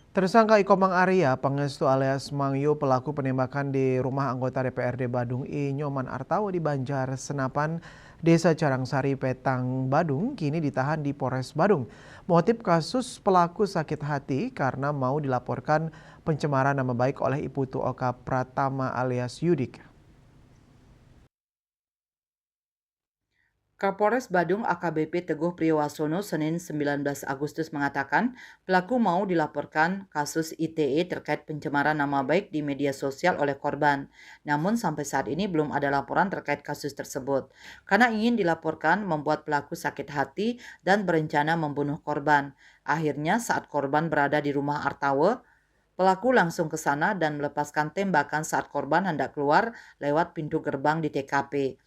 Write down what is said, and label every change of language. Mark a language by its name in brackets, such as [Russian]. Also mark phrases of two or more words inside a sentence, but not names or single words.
[Indonesian] Tersangka Iko Mang Arya Pangestu alias Mang Yu pelaku penembakan di rumah anggota DPRD Badung I Nyoman Artawo di Banjar Senapan, Desa Carangsari, Petang, Badung kini ditahan di Polres Badung. Motif kasus pelaku sakit hati karena mau dilaporkan pencemaran nama baik oleh Iputu Oka Pratama alias Yudik. Kapolres Badung AKBP Teguh Priyowasono Senin 19 Agustus mengatakan pelaku mau dilaporkan kasus ITE terkait pencemaran nama baik di media sosial oleh korban. Namun sampai saat ini belum ada laporan terkait kasus tersebut. Karena ingin dilaporkan membuat pelaku sakit hati dan berencana membunuh korban. Akhirnya saat korban berada di rumah Artawe, pelaku langsung ke sana dan melepaskan tembakan saat korban hendak keluar lewat pintu gerbang di TKP.